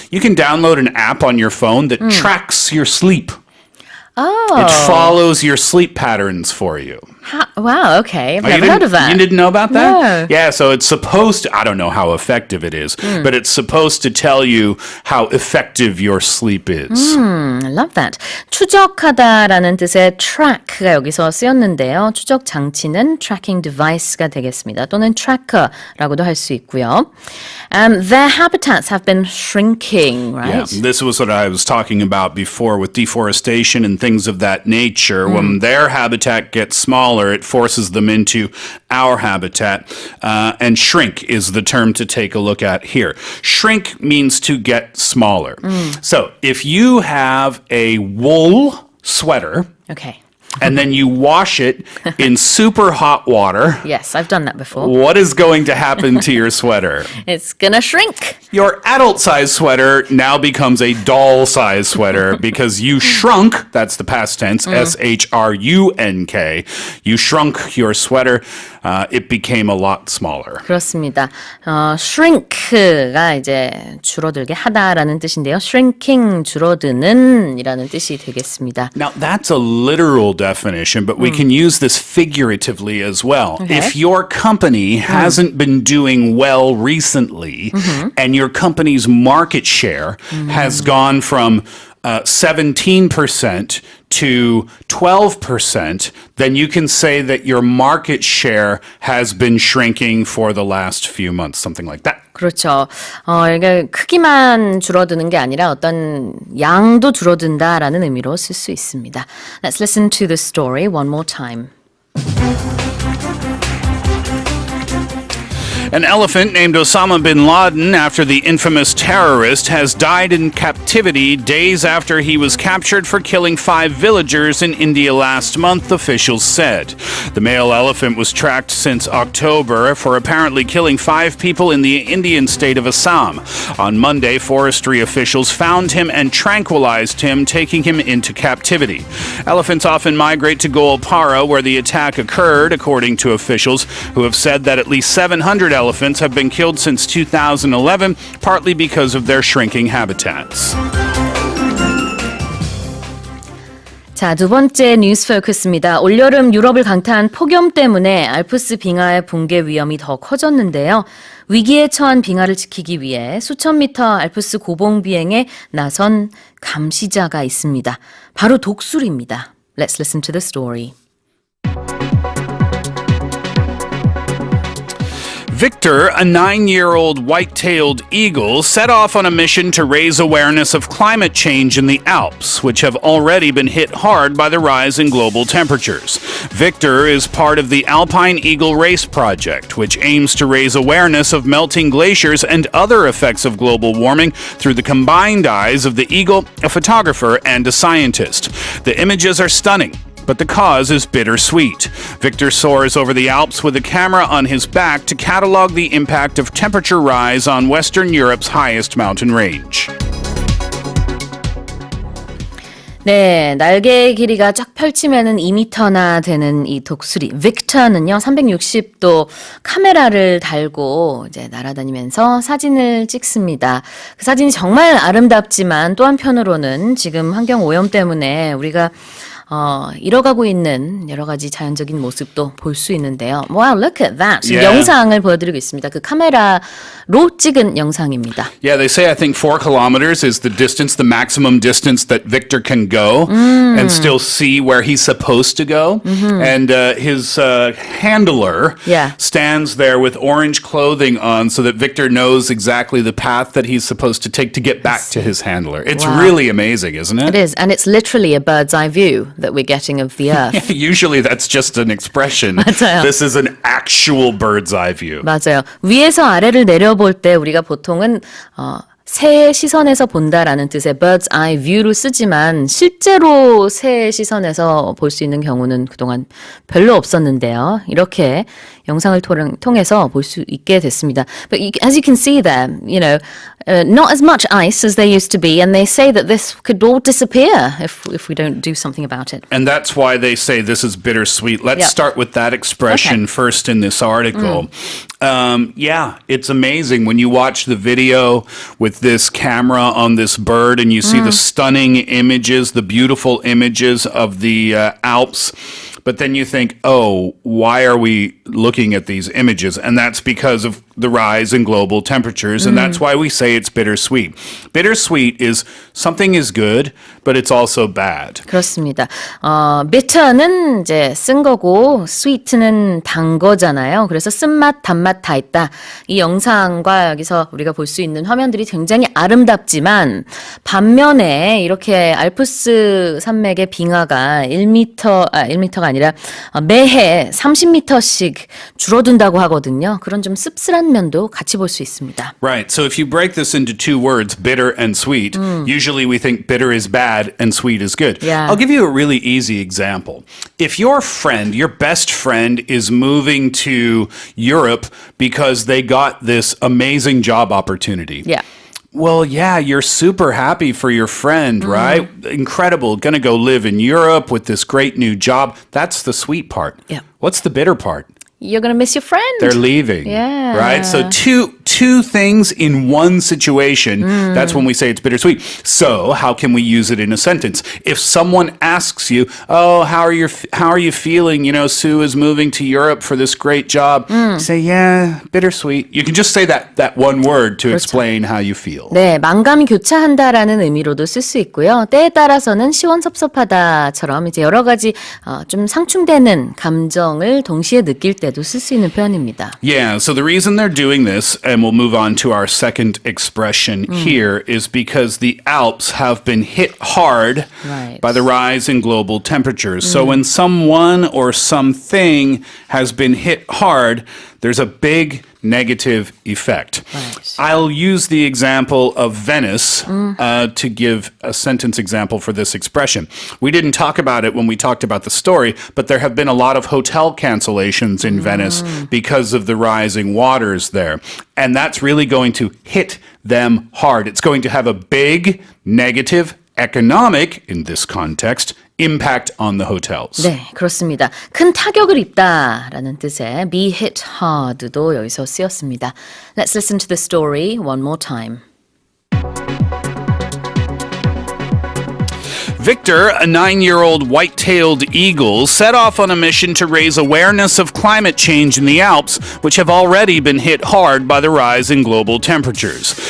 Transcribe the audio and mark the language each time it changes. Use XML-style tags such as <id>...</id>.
<en>You can download an app on your phone that tracks your sleep. Oh. It follows your sleep patterns for you. Wow, okay. I've Oh, never heard of that. You didn't know about that? Yeah, so it's supposed to, I don't know how effective it is, but it's supposed to tell you how effective your sleep is. I love that.</en> <ko>추적하다라는 뜻의 track가 여기서 쓰였는데요. 추적 장치는 tracking device가 되겠습니다. 또는 tracker라고도 할 수 있고요.</ko> <en>Their habitats have been shrinking, right? Yeah, this was what I was talking about before with deforestation and things of that nature. When their habitat gets smaller, it forces them into our habitat. And shrink is the term to take a look at here. Shrink means to get smaller. So if you have a wool sweater, Okay. and then you wash it in super hot water, Yes, I've done that before. what is going to happen to your sweater? It's gonna shrink. Your adult size sweater now becomes a doll size sweater because you shrunk, that's the past tense, S-H-R-U-N-K. You shrunk your sweater. It became a lot smaller.</en> <ko>그렇습니다. shrink가 이제 줄어들게 하다라는 뜻인데요. shrinking, 줄어드는 이라는 뜻이 되겠습니다.</ko> <en>Now, that's a literal definition, but we can use this figuratively as well. Okay. If your company hasn't been doing well recently, and your company's market share has gone from 17% to 12%, then you can say that your market share has been shrinking for the last few months, something like that.</en> <ko>그렇죠. 이게 크기만 줄어드는 게 아니라 어떤 양도 줄어든다라는 의미로 쓸 수 있습니다.</ko> <en>Let's listen to the story one more time. An elephant named Osama bin Laden, after the infamous terrorist, has died in captivity days after he was captured for killing 5 villagers in India last month, officials said. The male elephant was tracked since October for apparently killing 5 people in the Indian state of Assam. On Monday, forestry officials found him and tranquilized him, taking him into captivity. Elephants often migrate to Goalpara, where the attack occurred, according to officials, who have said that at least 700 elephants have been killed since 2011, partly because of their shrinking habitats.</en> <ko>자, 두 번째 뉴스 포커스입니다. 올여름 유럽을 강타한 폭염 때문에 알프스 빙하의 붕괴 위험이 더 커졌는데요. 위기에 처한 빙하를 지키기 위해 수천 미터 알프스 고봉 비행에 나선 감시자가 있습니다. 바로 독수리입니다.</ko> <en>Let's listen to the story. Victor, a 9-year-old white-tailed eagle, set off on a mission to raise awareness of climate change in the Alps, which have already been hit hard by the rise in global temperatures. Victor is part of the Alpine Eagle Race Project, which aims to raise awareness of melting glaciers and other effects of global warming through the combined eyes of the eagle, a photographer, and a scientist. The images are stunning, but the cause is bittersweet. Victor soars over the Alps with a camera on his back to catalog the impact of temperature rise on Western Europe's highest mountain range.</en> <ko>네, 날개 길이가 쫙 펼치면은 2m나 되는 이 독수리 빅터는요, 360도 카메라를 달고 이제 날아다니면서 사진을 찍습니다. 그 사진이 정말 아름답지만 또 한편으로는 지금 환경 오염 때문에 우리가 잃어가고 있는 여러 가지 자연적인 모습도 볼 수 있는데요.</ko> <en>Wow, look at that.</en> <ko>지금</ko> <en>Yeah.</en> <ko>영상을 보여드리고 있습니다. 그 카메라로 찍은 영상입니다.</ko> <en>Yeah, they say I think 4 kilometers is the distance, the maximum distance that Victor can go and still see where he's supposed to go. And his handler Yeah. stands there with orange clothing on so that Victor knows exactly the path that he's supposed to take to get back to his handler. It's Wow. really amazing, isn't it? It is, and it's literally a bird's eye view that we're getting of the earth. Usually that's just an expression.</en> <ko>맞아요.</ko> <en>This is an actual bird's eye view.</en> <ko>맞아요. 위에서 아래를 내려볼 때 우리가 보통은 새의 시선에서 본다라는 뜻의 bird's eye view로 쓰지만 실제로 새의 시선에서 볼 수 있는 경우는 그동안 별로 없었는데요. 이렇게 영상을 통해서 볼 수 있게 됐습니다.</ko> <en>But as you can see there, you know, not as much ice as there used to be, and they say that this could all disappear if we don't do something about it. And that's why they say this is bittersweet. Let's Yep. start with that expression first in this article. Yeah, it's amazing when you watch the video with this camera on this bird and you see the stunning images, the beautiful images of the Alps. But then you think, oh, why are we looking at these images? And that's because of the rise in global temperatures. And that's why we say it's bittersweet. Bittersweet is something is good, but it's also bad.</en> <ko>그렇습니다. bitter는 이제 쓴 거고 sweet는 단 거잖아요. 그래서 쓴맛, 단맛 다 있다. 이 영상과 여기서 우리가 볼 수 있는 화면들이 굉장히 아름답지만 반면에 이렇게 알프스 산맥의 빙하가 1m가 아니라 매해 30m씩 줄어든다고 하거든요. 그런 좀 씁쓸한 면도 같이 볼 수 있습니다.</ko> <en>Right. So if you break this into 2 words, bitter and sweet, usually we think bitter is bad and sweet is good. Yeah. I'll give you a really easy example. If your friend, your best friend, is moving to Europe because they got this amazing job opportunity. Yeah. Well, yeah, you're super happy for your friend, right? Incredible. Gonna go live in Europe with this great new job. That's the sweet part. Yeah. What's the bitter part? You're going to miss your friend. They're leaving. Yeah. Right? So two things in one situation. That's when we say it's bittersweet. So how can we use it in a sentence? If someone asks you, oh, how are you feeling? You know, Sue is moving to Europe for this great job. Say, yeah, bittersweet. You can just say that one word to explain how you feel.</en> <ko>네, 만감이 교차한다라는 의미로도 쓸 수 있고요. 때에 따라서는 시원섭섭하다처럼 이제 여러 가지 좀 상충되는 감정을 동시에 느낄 때도 쓸 수 있는 표현입니다.</ko> <en>Yeah, so the reason they're doing this, and we'll move on to our second expression here, is because the Alps have been hit hard Right. by the rise in global temperatures. So when someone or something has been hit hard, there's a big negative effect. Right. I'll use the example of Venice to give a sentence example for this expression. We didn't talk about it when we talked about the story, but there have been a lot of hotel cancellations in Venice because of the rising waters there. And that's really going to hit them hard. It's going to have a big negative economic, in this context, impact on the hotels.</en> <ko>네, 그렇습니다. 큰 타격을 입다라는 뜻의 be hit hard도 여기서 쓰였습니다.</ko> <en>Let's listen to the story one more time. Victor, a 9-year-old white-tailed eagle, set off on a mission to raise awareness of climate change in the Alps, which have already been hit hard by the rise in global temperatures.</en>